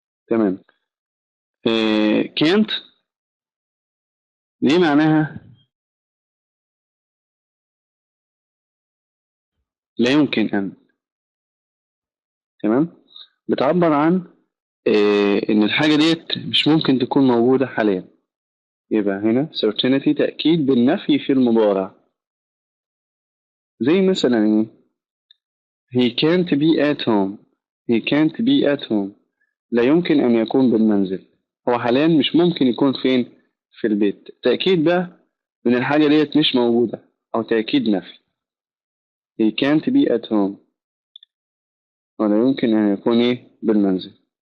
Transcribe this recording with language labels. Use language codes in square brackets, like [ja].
[ar] تمام. كانت دي معناها لا يمكن أن. تمام. بتعبر عن إن الحاجة ديت مش ممكن تكون موجودة حاليا. يبقى هنا certainty، تأكيد بالنفي في المضارع. زي مثلا إيه؟ [en] he can't be at home. he can't be at home، [ar] لا يمكن أن يكون بالمنزل. هو حاليا مش ممكن يكون فين؟ في البيت. تأكيد بقى إن الحاجة ديت مش موجودة، أو تأكيد نفي. [en] he can't be at home، [ar] ولا يمكن أن يكون إيه؟ بالمنزل.